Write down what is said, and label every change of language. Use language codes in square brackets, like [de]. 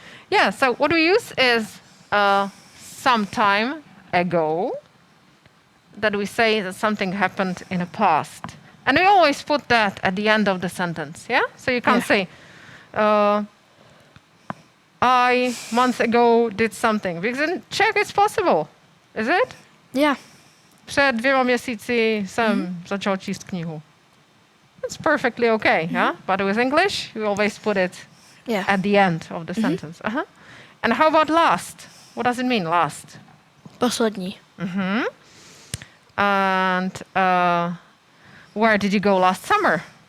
[en] Yeah, so what we use is some time ago that we say that something happened in the past. And we always put that at the end of the sentence, yeah? So you can't say, I, months ago, did something. Because in Czech it's possible, is it? Yeah. [cs] Před 2 měsíci jsem začal číst knihu. [en] It's perfectly okay, yeah? But with English, we always put it at the end of the sentence. And how about last? What does it mean, last? [cs] Poslední. [en] And where did you go last summer?